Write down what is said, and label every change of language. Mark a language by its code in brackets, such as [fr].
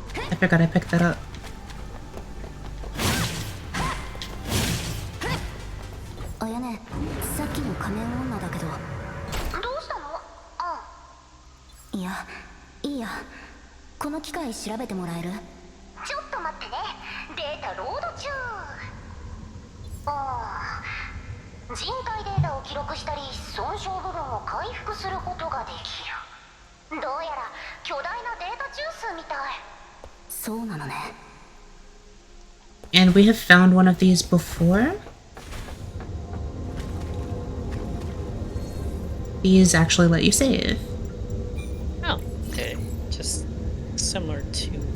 [en] I forgot I picked that up. [ja] Ayane, さっきの仮面女だけど。どうしたの？あ。いや、いいや。この機械調べてもらえる？ちょっと待ってね。データロード中。ああ。人体データを記録したり、損傷部分を回復することができる。どうやら巨大なデータ中枢みたい。そうなのね。 [en] And we have found one of these before. These actually let you save. Oh, okay. Just similar to...